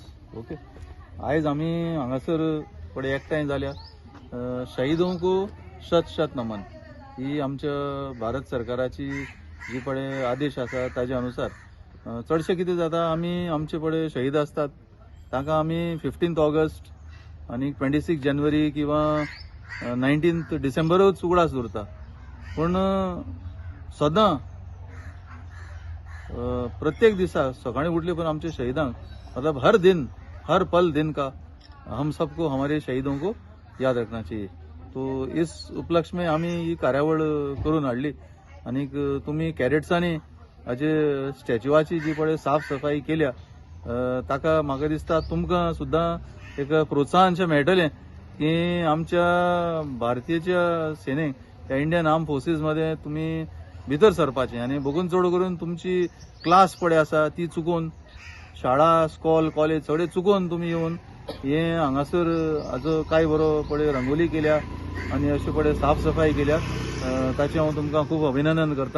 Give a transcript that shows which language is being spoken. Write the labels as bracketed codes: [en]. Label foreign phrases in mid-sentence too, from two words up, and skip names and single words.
[kok] ओके, आयज आमी हांगासर पळय एकठांय जाल्या शहीदांकू शत शत नमन ही आमच्या भारत सरकाराची जी पळय आदेश आसा ताजे अनुसार चडशे कितें जाता आमी आमचे पळय शहीद असतात तांकां आमी 15 ऑगस्ट आनी 26 जानेवारी किंवा 19 डिसेंबरूच उगडास उरता. पूण सदां प्रत्येक दिसा सकाळी उठले पर आमचे शहीदांक मतलब [hi] हर दिन हर पल दिन का हम सबको हमारे शहीदों को याद रखना चाहिए. तो इस उपलक्ष्य में [kok] आम्ही ही कार्यावळ करून हाडली. आनीक तुम्ही कॅडेट्सांनी हाजे स्टॅच्यूवाची जी पळय साफ सफाई केल्या ताका म्हाका दिसता तुमकां सुद्दां एक प्रोत्साहनशें मेळटलें की आमच्या भारतीयच्या सेनेक त्या [en] Indian Arm Forces [kok] मध्ये तुम्ही भितर सरपाचें आनी बगून चड करून तुमची क्लास पळय आसा ती चुकून शाळा स्कॉल कॉलेज सगळे चुकून तुम्ही येवन हे हांगासर हाजो काय बरो पळय रंगोली केल्या आनी अशें पळय साफ सफाई केल्या ताचें हांव तुमकां खूब अभिनंदन करतां.